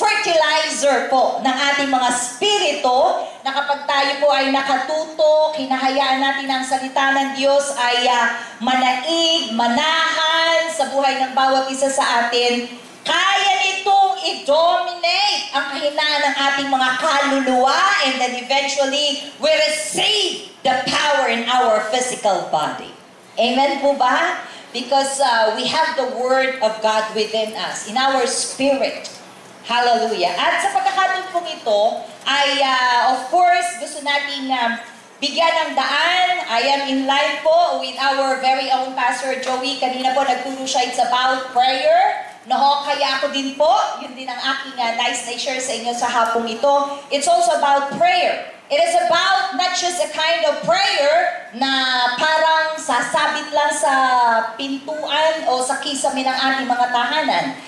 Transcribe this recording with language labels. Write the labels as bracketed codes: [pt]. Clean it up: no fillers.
[tl] Fertilizer po ng ating mga spirito, na kapag tayo po ay nakatutok, hinahayaan natin ang salita ng Diyos ay manaig, manahan sa buhay ng bawat isa sa atin, kaya nitong i-dominate ang kahinaan ng ating mga kaluluwa, [en] and then eventually we receive the power in our physical body. [tl] Amen po ba? [en] Because we have the Word of God within us, in our spirit. Hallelujah. [tl] At sa pagkakataon pong ito, ay of course, gusto natin bigyan ng daan. [en] I am in line po with our very own Pastor Joey. [tl] Kanina po nagturo siya, [en] it's about prayer. [tl] No, kaya ako din po, yun din ang aking nice na share sa inyo sa hapong ito. [en] It's also about prayer. It is about not just a kind of prayer [tl] na parang sasabit lang sa pintuan o sa kisame ng ating mga tahanan.